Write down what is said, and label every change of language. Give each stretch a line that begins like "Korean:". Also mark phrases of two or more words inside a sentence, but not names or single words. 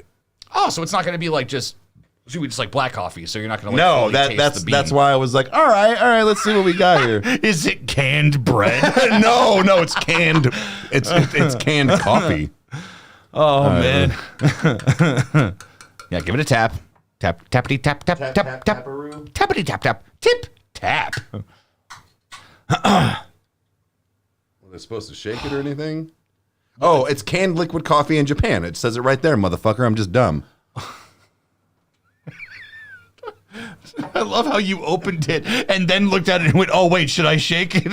English: Oh, so it's not going to be like just like black coffee. So you're not going to no. That's why I was like, all right. Let's see what we got here. Is it canned bread? No, it's canned. It's canned coffee. Oh man. Yeah, give it a tap. Tap, tappity, tap, tap, tap, tap, tap, tappity, tap, tap, tip, tap. Were they supposed to shake it or anything? Oh, it's canned liquid coffee in Japan. It says it right there, motherfucker. I'm just dumb. I love how you opened it and then looked at it and went, oh, wait, should I shake it?